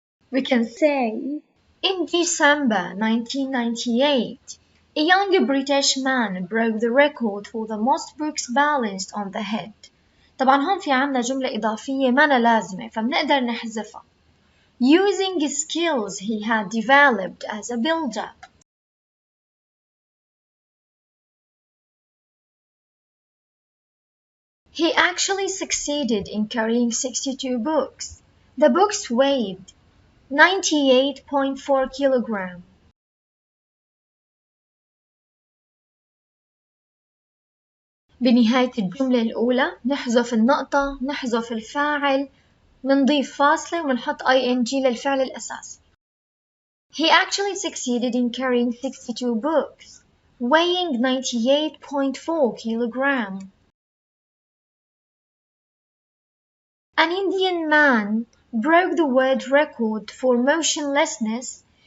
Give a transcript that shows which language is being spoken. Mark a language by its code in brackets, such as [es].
[en] We can say, in December 1998, a young British man broke the record for the most books balanced on the head. [ar] طبعا هون في عنا جملة إضافية ما لازمة فبنقدر نحذفها. [en] Using skills he had developed as a builder. He actually succeeded in carrying 62 books. The books weighed 98.4 kilograms. [ar] بنهاية الجملة الأولى نحذف النقطة، نحذف الفاعل، نضيف فاصلة ونحط ing للفعل الأساسي. [en] He actually succeeded in carrying 62 books, weighing 98.4 kilograms. An Indian man broke the world record for motionlessness.